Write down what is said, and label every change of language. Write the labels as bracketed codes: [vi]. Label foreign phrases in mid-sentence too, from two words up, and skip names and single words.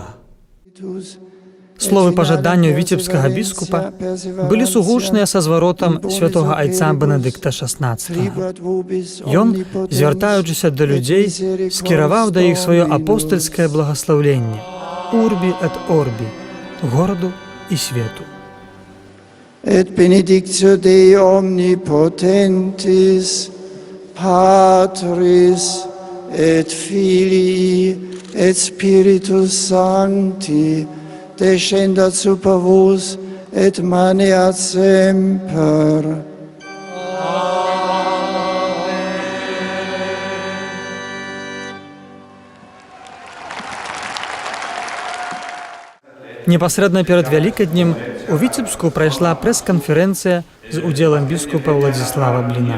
[be] Словы пажаданняў віцебскага біскупа былі сугучныя са зваротам святога айца Бенедыкта XVI. Ён, звяртаючыся да людзей, скіраваў да іх сваё апостальскае благаслаўленне [la] «Urbi et orbi» [be] – гораду і свету. [la] Et benedictio Dei omnipotentis, Patris, et Filii, et Spiritus Sancti, descendat super vos, et maneat semper. [be] Непасрэдна перад Вялікаднем у Віцебску прайшла прэс-канферэнцыя з удзелам біскупа Уладзіслава Бліна.